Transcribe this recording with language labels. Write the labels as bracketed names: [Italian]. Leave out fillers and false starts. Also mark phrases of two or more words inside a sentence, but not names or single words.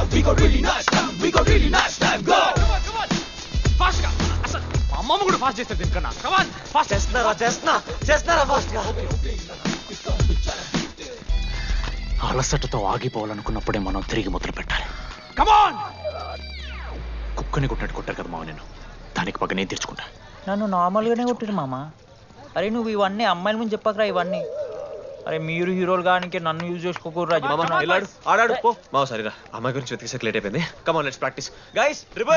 [English] We got really nice time, we got really nice time, go! Come on, fast గా. [Telugu] అసలు మా అమ్మమ్మ కూడా ఫాస్ట్ చేస్తారు దీనికన్నా. [English] Come on, fast. [Telugu] చేస్తున్నారా ఫాస్ట్ గా. అలసటతో ఆగిపోవాలనుకున్నప్పుడే మనం తిరిగి మొదలు పెట్టాలి. [English] Come on! [Telugu] కుక్కని కొట్టాడు కొట్టారు కదా మావ నేను, దానికి పక్క నేను తెచ్చుకుంటా. నన్ను నార్మల్గానే కొట్టిరు మామ. అరే నువ్వు ఇవన్నీ అమ్మాయిల ముందు చెప్పకరా ఇవన్నీ. అరే మీరు హీరోలు కానీ నన్ను యూజ్ చేసుకోకూడరా. ఆడాడు పో మావ. సరిరా, అమ్మాయి గురించి వెతికేసరికి లేట్ అయిపోయింది. [English] come on, let's practice guys. ribbon